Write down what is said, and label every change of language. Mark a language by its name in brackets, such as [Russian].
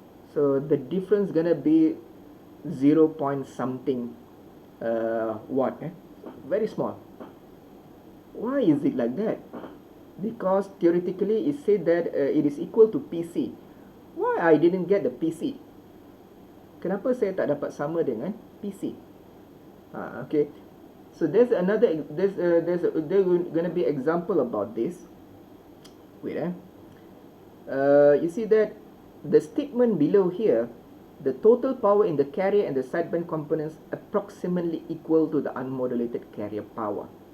[English] So the difference gonna be 0 point something watt. Very small. Why is it like that? Because theoretically it said that it is equal to PC. Why I didn't get the PC? [Malay] Kenapa saya tak dapat sama dengan PC? [English] Okay. So there's another there's gonna be example about this. Wait, you see that the statement below here, the total power in the carrier and the sideband components approximately equal to the unmodulated carrier power.